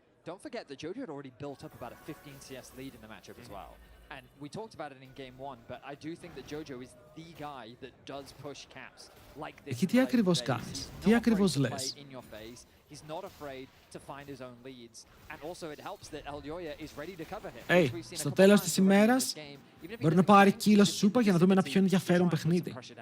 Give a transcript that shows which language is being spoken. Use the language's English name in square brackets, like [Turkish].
[English] Don't forget that Jojo had already built up about a 15 CS lead in the matchup as well. And we talked about it in game 1, but I do think that Jojo is the guy that does push caps like this. [Greek] Εκεί τι ακριβώς κάνεις, τι ακριβώς λες. [English] He's not afraid to find his own leads. And also it helps that Elyoya is ready to cover him. [Greek] Hey, στο τέλος της ημέρας μπορεί να πάρει κύλο Σούπα για να δούμε ένα πιο ενδιαφέρον παιχνίδι.